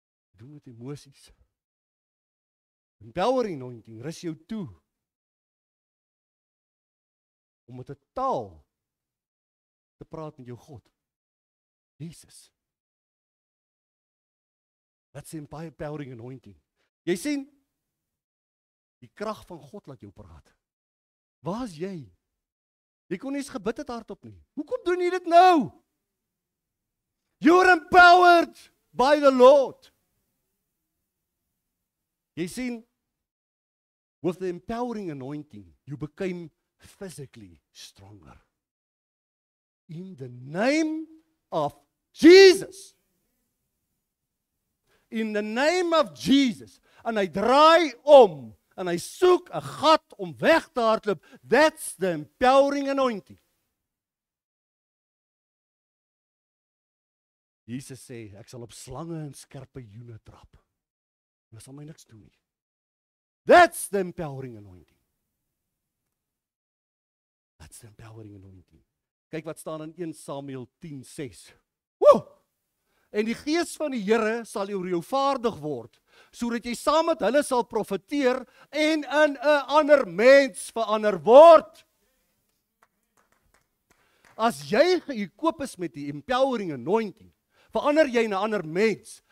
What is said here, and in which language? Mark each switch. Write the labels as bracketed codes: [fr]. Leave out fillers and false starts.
[af] Doen met emosies. Empowering anointing rus jou toe om met 'n taal te praat met jou God. Jesus. [en] That's the empowering anointing. [af] Jy sien, die krag van God laat jou praat. Waar is jy? Jy kon nie eens gebid het hardop nie. Hoekom doen jy dit nou? [en] You're empowered by the Lord. [af] Jy sien, [en] with the empowering anointing, you became physically stronger. In the name of Jesus. In the name of Jesus. [af] En hy draai om, en hy soek 'n gat om weg te hardloop. [en] That's the empowering anointing. [af] Jesus sê, ek sal op slange en skerpe joene trap. Hulle sal my niks doen nie. [en] That's the empowering anointing. That's the empowering anointing. [af] Kyk wat staan in 1 Samuel 10:6. Woe! En die gees van die Here sal oor jou vaardig word, sodat jy saam met hulle sal profeteer en in 'n ander mens verander word. As jy gekoop is met die empowering anointing, verander jy in 'n ander mens.